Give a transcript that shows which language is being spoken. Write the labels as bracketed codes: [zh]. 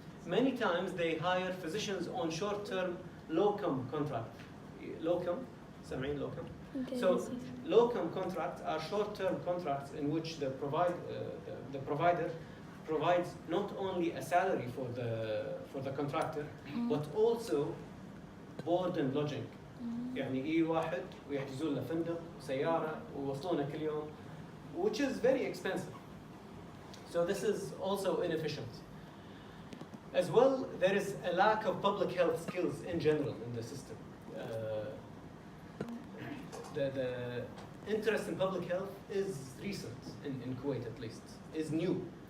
[en] Many times they hire physicians on short-term locum contract. Locum, [ar] سامعين [en] locum? Okay, So yes, yes. locum contracts are short-term contracts in which the provider provides not only a salary for the contractor, but also board and lodging. [ar] يعني يجي واحد ويحجزوا له فندق وسيارة ويوصلونه كل يوم, [en] which is very expensive. So this is also inefficient. As well, there is a lack of public health skills in general in the system. The interest in public health is recent, in Kuwait at least, is new.